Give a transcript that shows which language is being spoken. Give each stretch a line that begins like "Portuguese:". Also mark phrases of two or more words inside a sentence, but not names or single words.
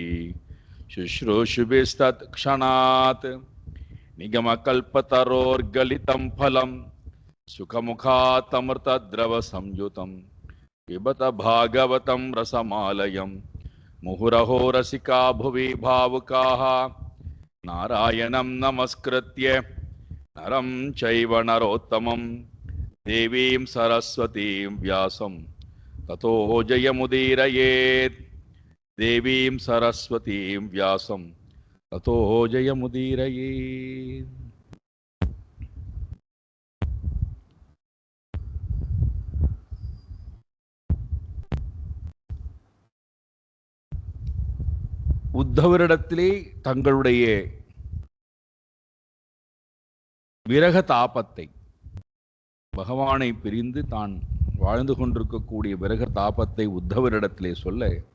Sanskrit: शुश्रूषुभिस्तत्क्षणात् निगमकल्पतरोर्गलितं फलं सुखमुखातमृतद्रवसंयुतं पिबत भागवतं रसमालयं मुहुरहो रसिका भुवि भावुकाः नारायणं नमस्कृत्य नरं चैव नरोत्तमं देवीं सरस्वतीं व्यासं ततो जयमुदीरयेत्। देवीं सरस्वतीं व्यासं ततो जयमुदीरयेत्।
Tamil: உத்தவரிடத்திலே தங்களுடைய விரக தாபத்தை, பகவானை பிரிந்து தான் வாழ்ந்து கொண்டிருக்கக்கூடிய விரக தாபத்தை உத்தவரிடத்திலே சொல்ல